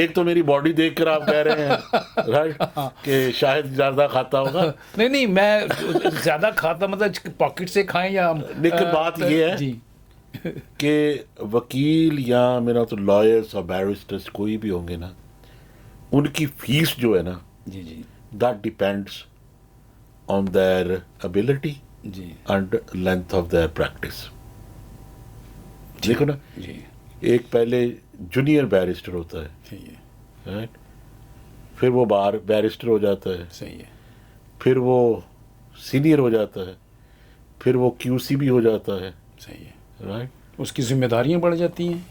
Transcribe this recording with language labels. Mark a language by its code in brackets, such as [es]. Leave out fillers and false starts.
[hi] एक तो मेरी बॉडी देखकर आप कह रहे हैं राइट कि शायद ज्यादा खाता होगा, नहीं, मैं ज्यादा खाता मतलब पॉकेट से खाएं या लेकिन बात ये है जी कि वकील या मेरा तो लॉयर्स और बैरिस्टर्स कोई भी होंगे ना, उनकी फीस जो है ना, जी जी [en] that depends on their ability [hi] ji [en] and length of their practice. [hi] देखो ना, जी एक पहले जूनियर बैरिस्टर होता है, सही है, राइट, फिर वो बार बैरिस्टर हो जाता है, सही है, फिर वो सीनियर हो जाता है, फिर वो क्यूसी भी हो जाता है, सही है। राइट, उसकी जिम्मेदारियां बढ़ जाती हैं,